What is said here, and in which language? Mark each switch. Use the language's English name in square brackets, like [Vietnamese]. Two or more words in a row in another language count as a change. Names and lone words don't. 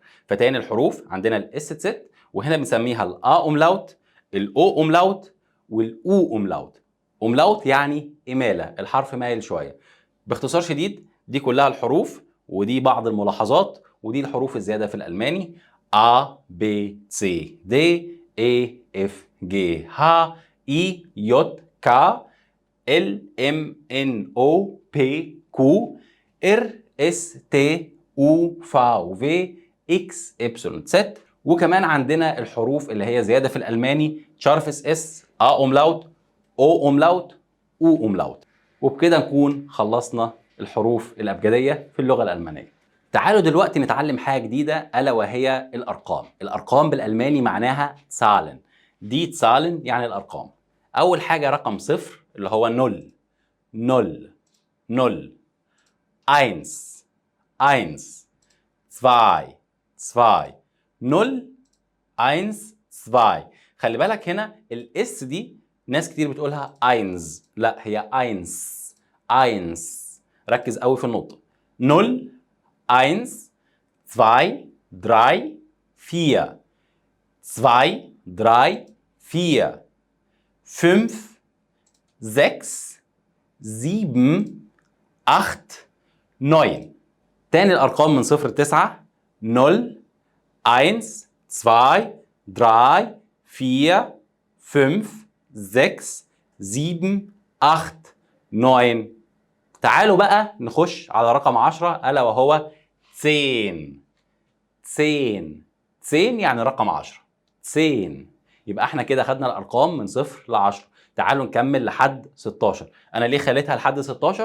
[Arabic] فتاني الحروف عندنا الاس ست، وهنا بنسميها الا اوملاوت، الاو اوملاوت، والاو اوملاوت. اوملاوت يعني اماله، الحرف مايل شويه. باختصار شديد دي كلها الحروف، ودي بعض الملاحظات، ودي الحروف الزياده في الالماني: [German] A B C D E F G H I J K L M N O P Q R S T U V W X Y Z. [Arabic] وكمان عندنا الحروف اللي هي زياده في الالماني: [German] scharfes S, [Arabic] ا اوملاوت، او اوملاوت، او اوملاوت. وبكده نكون خلصنا الحروف الابجديه في اللغه الالمانيه. تعالوا دلوقتي نتعلم حاجه جديده الا وهي الارقام. الارقام بالالماني معناها زahlen. دي زahlen يعني الارقام. اول حاجه رقم صفر اللي هو نول، [German] null null. eins eins zwei zwei. نول eins zwei. [Arabic] خلي بالك هنا الاس دي ناس كتير بتقولها eins، لا هي [German] eins eins. [Arabic] ركز قوي في النطق. [German] نول eins zwei drei vier zwei drei vier fünf sechs sieben acht neun. [Arabic] تاني الأرقام من صفر لتسعة: [German] null eins zwei drei vier fünf sechs sieben acht neun. [Arabic] تعالوا بقى نخش على رقم 10 ألا وهو زين. [German] zehn zehn [Arabic] يعني رقم 10. زين. يبقى احنا كده خدنا الارقام من 0 ل 10. تعالوا نكمل لحد 16. انا ليه خليتها لحد 16؟